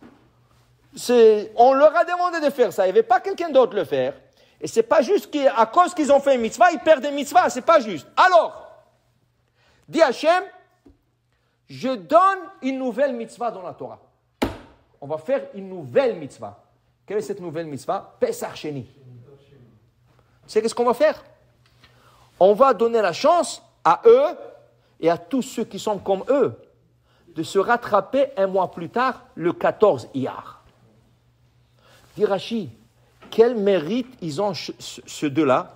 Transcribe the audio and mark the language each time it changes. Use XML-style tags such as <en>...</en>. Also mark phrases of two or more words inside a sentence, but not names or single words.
<fr>On leur a demandé de faire ça, il n'y avait pas quelqu'un d'autre le faire. Et c'est pas juste qu'à cause qu'ils ont fait une mitzvah, ils perdent une mitzvah, c'est pas juste. Alors, dit Hachem, je donne une nouvelle mitzvah dans la Torah. On va faire une nouvelle mitzvah. Quelle est cette nouvelle mitzvah? Pesach Sheni. Tu sais qu'est-ce qu'on va faire? On va donner la chance à eux et à tous ceux qui sont comme eux de se rattraper un mois plus tard, le 14 Iyar. Dit Rashi, quel mérite ils ont, ces deux-là?</fr>